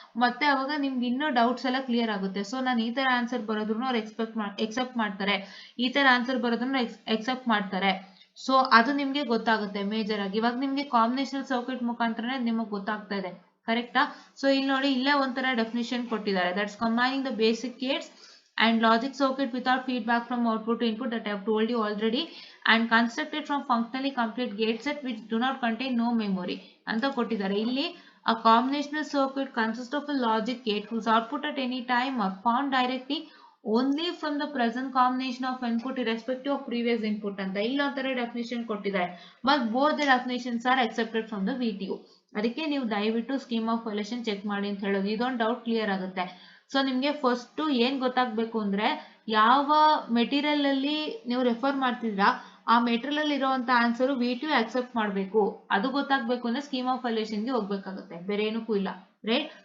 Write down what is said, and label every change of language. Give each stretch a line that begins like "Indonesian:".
Kannada: ಮತ್ತೆ ಅವಾಗ ನಿಮ್ಗೆ ಇನ್ನೂ ಡೌಟ್ಸ್ ಎಲ್ಲ ಕ್ಲಿಯರ್ ಆಗುತ್ತೆ. ಸೊ ನಾನು ಈ ತರ ಆನ್ಸರ್ ಬರೋದ್ರೂ ಅವ್ರು ಎಕ್ಸೆಪ್ಟ್ ಮಾಡ್ತಾರೆ, ಈ ತರ ಆನ್ಸರ್ ಬರೋದ್ರೂ ಎಕ್ಸೆಪ್ಟ್ ಮಾಡ್ತಾರೆ. ಸೊ ಅದು ನಿಮ್ಗೆ ಗೊತ್ತಾಗುತ್ತೆ ಮೇಜರ್ ಆಗಿ. ಇವಾಗ ನಿಮ್ಗೆ ಕಾಂಬಿನೇಷನಲ್ ಸರ್ಕ್ಯೂಟ್ ಮುಖಾಂತರನೇ ನಿಮಗೆ ಗೊತ್ತಾಗ್ತಾ ಇದೆ, ಕರೆಕ್ಟಾ. ಸೊ ಇಲ್ಲಿ ನೋಡಿ, ಇಲ್ಲೇ ಒಂಥರ ಡೆಫಿನಿಷನ್ ಕೊಟ್ಟಿದ್ದಾರೆ.
English: that's combining the basic gates and logic circuit without feedback from output to input that I have told you already and constructed from functionally complete gate set which do not contain no memory
Kannada: ಅಂತ ಕೊಟ್ಟಿದ್ದಾರೆ.
English: ಇಲ್ಲಿ a combinational circuit consists of a logic gate whose output at any time are found directly only from the present combination of input irrespective of previous input
Kannada: ಅಂತ ಇಲ್ಲೊಂಥರ definition ಕೊಟ್ಟಿದ್ದಾರೆ.
English: but both the definitions are accepted from the VTU.
Kannada: ಅದಕ್ಕೆ ನೀವು ದಯವಿಟ್ಟು scheme of valuation check ಮಾಡಿ ಅಂತ ಹೇಳೋದು. ಇದೊಂದು doubt clear ಆಗುತ್ತೆ. ಸೊ ನಿಮ್ಗೆ ಫಸ್ಟ್ ಏನ್ ಗೊತ್ತಾಗ್ಬೇಕು ಅಂದ್ರೆ, ಯಾವ ಮೆಟೀರಿಯಲ್ ಅಲ್ಲಿ ನೀವು ರೆಫರ್ ಮಾಡ್ತಿದ್ರಾ ಆ ಮೆಟೀರಿಯಲ್ ಅಲ್ಲಿ ಇರುವಂತ ಆನ್ಸರ್ VTU ಅಕ್ಸೆಪ್ಟ್ ಮಾಡಬೇಕು. ಅದು ಗೊತ್ತಾಗ್ಬೇಕು ಅಂದ್ರೆ ಸ್ಕೀಮ್ ಆಫ್ ವ್ಯಾಲ್ಯೂಯೇಷನ್ ಗೆ ಹೋಗ್ಬೇಕಾಗುತ್ತೆ, ಬೇರೆ ಏನಕ್ಕೂ ಇಲ್ಲ, ರೈಟ್.